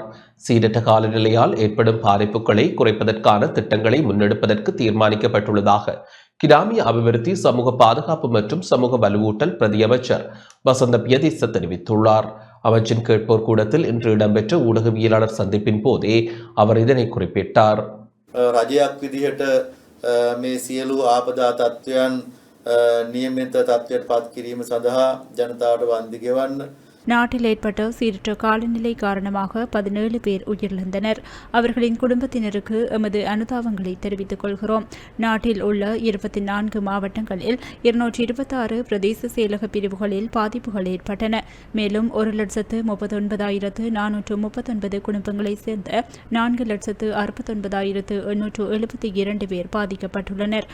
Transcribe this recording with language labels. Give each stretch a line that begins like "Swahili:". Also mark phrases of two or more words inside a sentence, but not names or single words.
Tamil: சீரற்ற காலநிலையால் ஏற்படும் பாதிப்புகளை குறைப்பதற்கான திட்டங்களை முன்னெடுப்பதற்கு தீர்மானிக்கப்பட்டுள்ளதாக கிராமிய அபிவிருத்தி, சமூக பாதுகாப்பு மற்றும் சமூக வலுவூட்டல் பிரதி அமைச்சர் வசந்த பியதிச தெரிவித்துள்ளார். அமைச்சின் கேட்போர் கூடத்தில் இன்று இடம்பெற்ற ஊடகவியலாளர் சந்திப்பின் போதே அவர் இதனை குறிப்பிட்டார்.
Sinhala: රජයක් විදිහට මේ සියලු ආපදා තත්ත්වයන් නියමිත තත්ත්වයට පත් කිරීම සඳහා ජනතාවට වන්දි ගෙවන්න.
Tamil: நாட்டில் ஏற்பட்ட சீரற்ற காலநிலை காரணமாக 17 பேர் உயிரிழந்தனர். அவர்களின் குடும்பத்தினருக்கு எமது அனுதாபங்களை தெரிவித்துக் கொள்கிறோம். நாட்டில் உள்ள 24 மாவட்டங்களில் 226 பிரதேச செயலக பிரிவுகளில் பாதிப்புகள் ஏற்பட்டன. மேலும் 1,39,439 குடும்பங்களைச் சேர்ந்த 4,69,872 பேர் பாதிக்கப்பட்டுள்ளனர்.